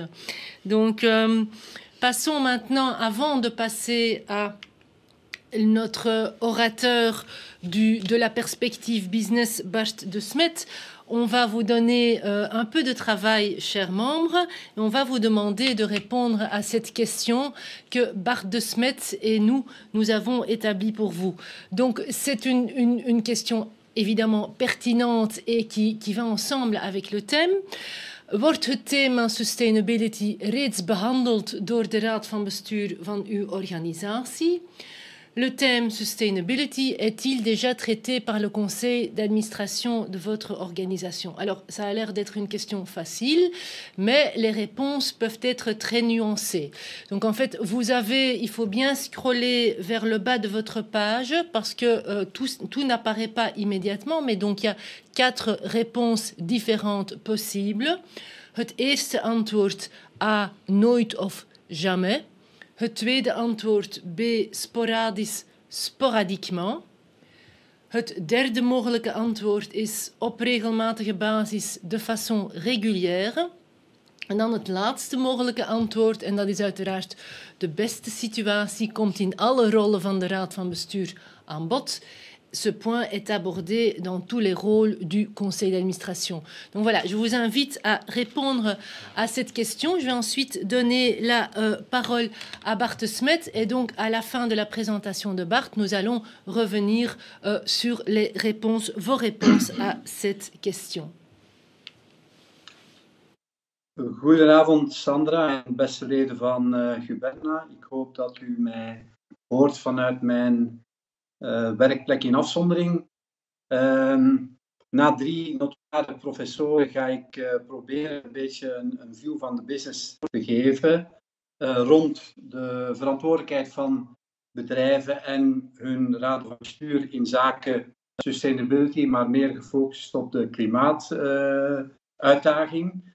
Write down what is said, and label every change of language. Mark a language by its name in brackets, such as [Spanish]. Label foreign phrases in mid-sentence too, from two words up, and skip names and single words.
[French] Donc, passons maintenant, avant de passer à notre orateur de la perspective business, Bart de Smet, on va vous donner un peu de travail, chers membres, et on va vous demander de répondre à cette question que Bart de Smet et nous avons établie pour vous. Donc, c'est une question évidemment pertinente et qui va ensemble avec le thème. [Dutch] Wordt het thema sustainability reeds behandeld door de raad van bestuur van uw organisatie? [French] Le thème sustainability est-il déjà traité par le conseil d'administration de votre organisation? Alors, ça a l'air d'être une question facile, mais les réponses peuvent être très nuancées. Donc, en fait, il faut bien scroller vers le bas de votre page parce que tout n'apparaît pas immédiatement, mais donc il y a 4 réponses différentes possibles. [Dutch] Het eerste antwoord A, nooit of jamais. Het tweede antwoord B, sporadisch, sporadiquement. Het derde mogelijke antwoord is op regelmatige basis [French] de façon régulière. [Dutch] En dan het laatste mogelijke antwoord, en dat is uiteraard de beste situatie, komt in alle rollen van de raad van bestuur aan bod. [French] Ce point est abordé dans tous les rôles du conseil d'administration. Donc voilà, je vous invite à répondre à cette question. Je vais ensuite donner la parole à Bart Smet. Et donc, à la fin de la présentation de Bart, nous allons revenir sur vos réponses à cette question. [Dutch] Goedenavond, Sandra en beste leden van Guberna. Ik hoop dat u mij hoort vanuit mijn werkplek in afzondering. Na 3 notoire professoren ga ik proberen een beetje een view van de business te geven rond de verantwoordelijkheid van bedrijven en hun raad van bestuur in zaken sustainability, maar meer gefocust op de klimaatuitdaging.